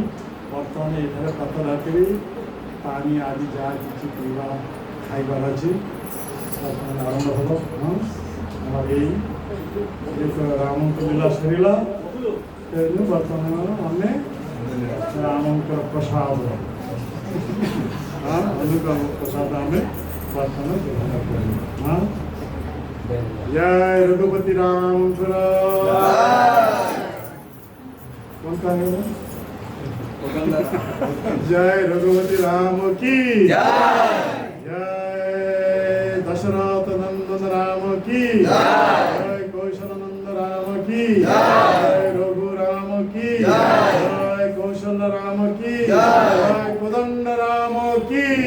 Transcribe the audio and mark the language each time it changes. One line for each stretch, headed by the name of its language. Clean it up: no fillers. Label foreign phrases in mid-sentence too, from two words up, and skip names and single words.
Odia: ବର୍ତ୍ତମାନ ଏଠାରେ କଥା ରଖିବି, ପାଣି ଆଜି ଯାହା କିଛି ପିଇବା ଖାଇବାର ଅଛି ବର୍ତ୍ତମାନ ଆରମ୍ଭ ହେବ। ଆମର ଏଇ ରାମଙ୍କ ଲୀଳା ସରିଲା। ତେଣୁ ବର୍ତ୍ତମାନ ଆମେ ରାମଙ୍କର ପ୍ରସାଦ ଅନୁକୂଳ ପ୍ରସାଦ ଆମେ ବର୍ତ୍ତମାନ ଗ୍ରହଣ କରିବା।
Hindi: जय रघुपति राम। कौन कहेगा? जय रघुपति राम की जय दशरथ नंदन राम की जय कौशल नंद राम की जय रघु राम की जय कौशल राम की जय कोदंड राम की